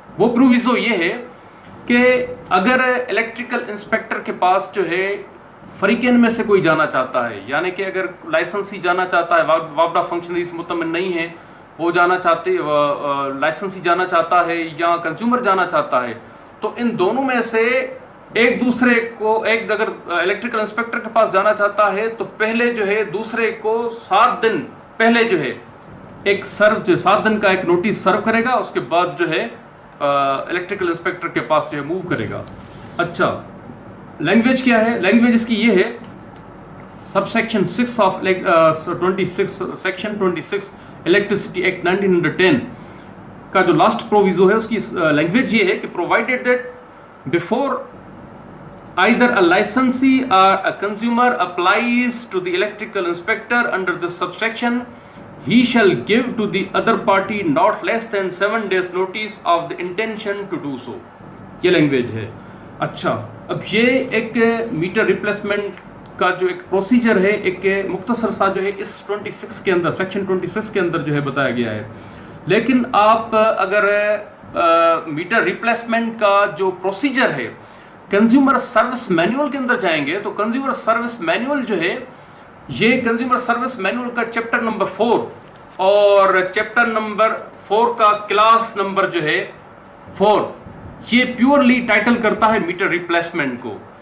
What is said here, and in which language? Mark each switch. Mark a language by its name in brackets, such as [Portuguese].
[Urdu] وہ پروویزو یہ ہے کہ اگر الیکٹریکل انسپیکٹر کے پاس جو ہے فریقین میں سے کوئی جانا چاہتا ہے، یعنی کہ اگر لائسنسی جانا چاہتا ہے، وابڈا فنکشنریز مطمئن نہیں ہے، وہ جانا چاہتے لائسنسی جانا چاہتا ہے یا کنزیومر جانا چاہتا ہے، تو ان دونوں میں سے ایک دوسرے کو اگر الیکٹریکل انسپیکٹر کے پاس جانا چاہتا ہے تو پہلے جو ہے دوسرے کو 7 دن پہلے جو ہے ایک 7 دن کا ایک نوٹس سرو کرے گا. اس کے بعد جو ہے الیکٹریکل انسپیکٹر کے پاس جو ہے موو کرے گا. اچھا، لینگویج کیا ہے؟ لینگویج اس کی یہ ہے sub section 6 of 26 section 26 electricity act 1910 کا جو لاسٹ پروویزو ہے اس کی لینگویج یہ ہے کہ [English] Provided that before either a licensee or a consumer applies to the electrical inspector under this subsection, he shall give to the other party not less than 7 days notice of the intention to do so. [Urdu] یہ language ہے. اچھا، اب یہ ایک metre replacement کا جو ایک procedure ہے، ایک مختصر سا جو ہے اس 26 کے اندر سیکشن 26 کے اندر جو ہے بتایا گیا ہے. لیکن آپ اگر میٹر ریپلیسمنٹ کا جو پروسیجر ہے کنزیومر سروس مینول کے اندر جائیں گے تو کنزیومر سروس مینول جو ہے یہ کنزیومر سروس مینول کا چیپٹر نمبر 4 اور چیپٹر نمبر 4 کا کلاس نمبر جو ہے 4 یہ پیورلی ٹائٹل کرتا ہے میٹر ریپلیسمنٹ کو.